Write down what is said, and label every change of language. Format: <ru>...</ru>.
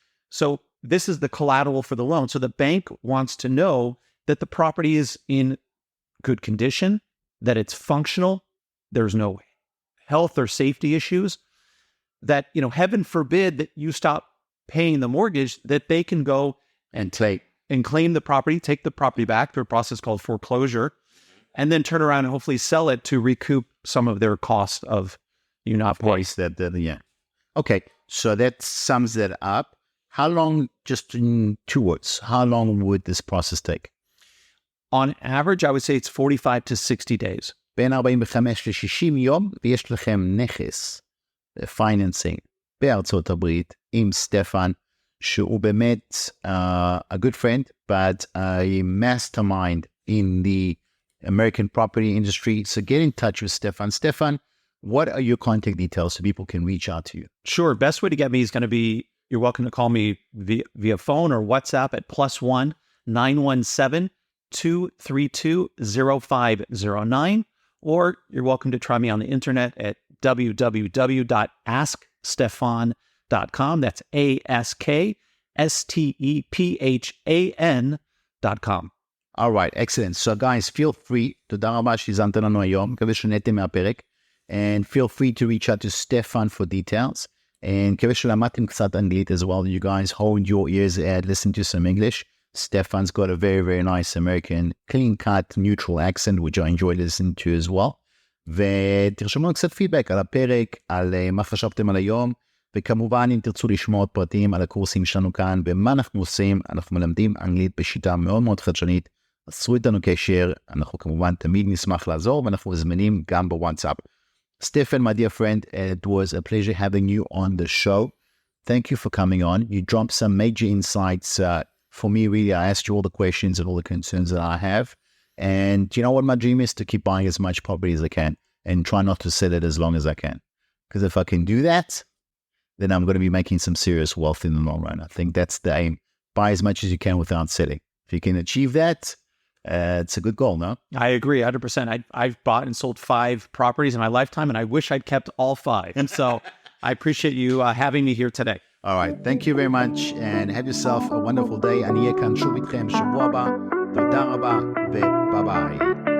<en>So this is the collateral for the loan. So the bank wants to know that the property is in good condition, that it's functional, there's no health or safety issues, that, heaven forbid that you stop paying the mortgage, that they can go and claim the property, take the property back through a process called foreclosure, and then turn around and hopefully sell it to recoup some of their cost of you not paying. Yeah. Okay, so that sums that up. How long, just in 2 words, how long would this process take? On average, I would say it's 45 to 60 days.</en> <he>בין 45 ל-60 יום, ויש לכם נכס, פייננסינג, בארצות הברית, עם סטפן, שהוא באמת</he> <en>a good friend, but a mastermind in the American property industry. So get in touch with Stephan. Stephan, what are your contact details so people can reach out to you? Sure. Best way to get me is going to be, you're welcome to call me via phone or WhatsApp at +1 917 232 0509. Or you're welcome to try me on the internet at www.askstephan.com. That's ASKSTEPHAN.com. All right, excellent. So guys, feel free,</en> <he>תודה רבה שהזמתם לנו היום, מקווה שנהנתם מהפרק,</he> <en>and feel free to reach out to Stephan for details, and</en> <he>מקווה שלמדתם קצת אנגלית</he> <en>as well. You guys hold your ears and listen to some English. Stephan's got a very, very nice American, clean-cut, neutral accent, which I enjoy listening to as well.</en> <he>ותרשמו לנו קצת פידבק על הפרק, על מה חשבתם על היום, וכמובן אם תרצו לשמוע עוד פרטים על הקורסים שלנו כאן, ומה אנחנו עושים, אנחנו מלמדים אנגלית בשיטה מאוד מאוד חדשנית, עשו איתנו קשר, אנחנו כמובן תמיד נשמח לעזור, ואנחנו מזמינים גם בוואטסאפ.</he> <en>Stephan, my dear friend, it was a pleasure having you on the show. Thank you for coming on. You dropped some major insights for me, really. I asked you all the questions and all the concerns that I have. And you know what my dream is? To keep buying as much property as I can and try not to sell it as long as I can. Because if I can do that, then I'm going to be making some serious wealth in the long run. I think that's the aim. Buy as much as you can without selling. If you can achieve that, it's a good goal, no? I agree 100%. I've bought and sold 5 properties in my lifetime, and I wish I'd kept all 5. And so I appreciate you having me here today. All right. Thank you very much, and have yourself a wonderful day.</en> <he>אני אהיה כאן שוב איתכם שבוע הבא. תודה רבה, וביי ביי.</he>